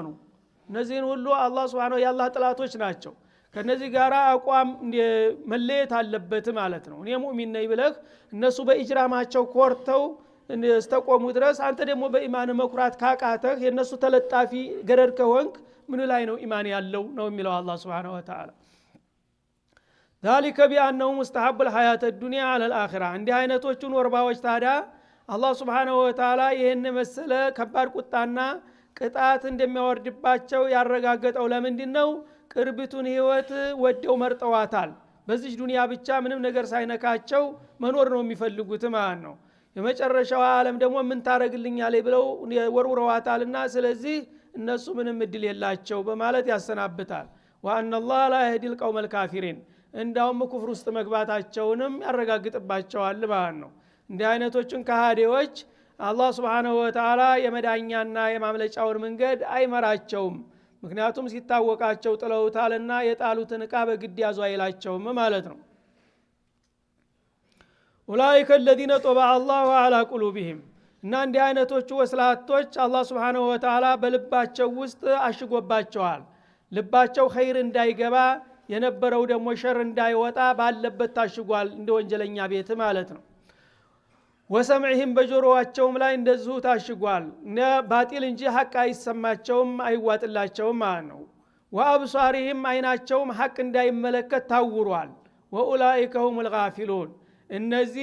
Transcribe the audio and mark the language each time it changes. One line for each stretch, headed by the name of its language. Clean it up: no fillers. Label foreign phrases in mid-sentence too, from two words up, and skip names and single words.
Amharic: እነዚህን ሁሉ አላህ Subhanahu የአላህ ጥላቶች ናቸው። ከነዚህ ጋራ አቋም መለየት አለበት ማለት ነው። እኔ ሙእሚን ነኝ ብለህ እነሱ በኢጅራማቸው ኮርተው እስተቆሙ ድረስ አንተ ደግሞ በኢማን መኩራት ካቃተህ የነሱ ተለጣፊ ገረድ ከሆንክ ምን ላይ ነው ኢማን ያለው ነው የሚለው አላህ
Arabic: سبحانه وتعالى። ذلك بأنه مستحب الحياة الدنيا على الآخرة
Amharic: እንዲህ አይነቶቹን ወርባዎች ታዲያ አላህ
Arabic: سبحانه وتعالى
Amharic: ይሄን መሰለ ከባድ ቁጣና ቅጣት እንደሚያወርድባቸው ያረጋገጠው ለምንድን ነው? ቅርብቱን ህይወት ወደው መርጠዋታል። በዚህ ዱንያ ብቻ ምንም ነገር ሳይነካቸው መኖር ነው የሚፈልጉት ማለት ነው። የመጨረሻው ዓለም ደግሞ ምን ታረግልኛለህ ብለው ወርውረዋታልና ስለዚህ እነሱ ምንም እድል የላቸው በማለት ያሰናብታል።
Arabic: وأن الله لا يهدي القوم الكافرين
Amharic: እንዳውም ኩፍር ውስጥ መግባታቸውንም ያረጋግጥባቸዋል ማለት ነው። እንዲህ አይነቶችን ከሃዲዎች አላህ
Arabic: سبحانه وتعالى
Amharic: የመዳኛና የማምለጫውን መንገድ አይመራቸውም። ምክንያቱም ሲታወቃቸው ጥለውታልና የጣሉትን ዕቃ በግድ ያዙ አይላቸውም ማለት ነው።
Arabic: أولئك الذين طبع الله على قلوبهم
Amharic: እና እንዲህ አይነቶቹ ወስላቶች አላህ
Arabic: سبحانه وتعالى
Amharic: በልባቸው ውስጥ አሽጎባቸዋል። ልባቸው ኸይር እንዳይገባ የነበረው ደግሞ ሸር እንዳይወጣ ባለበት ታሽጓል እንደ ወንጀለኛ ቤት ማለት ነው። ወሰምዕህም በጆሮአቸውም ላይ እንደዚሁ ታሽጓል ባጢል እንጂ ሐቅ አይሰማቸውም አይዋጥላቸውም ማለት ነው። ወአብሷሪህም አይናቸውም ሐቅ እንዳይመለከት ታውሯል።
Arabic: وأولئك هم الغافلون
Amharic: እነዚህ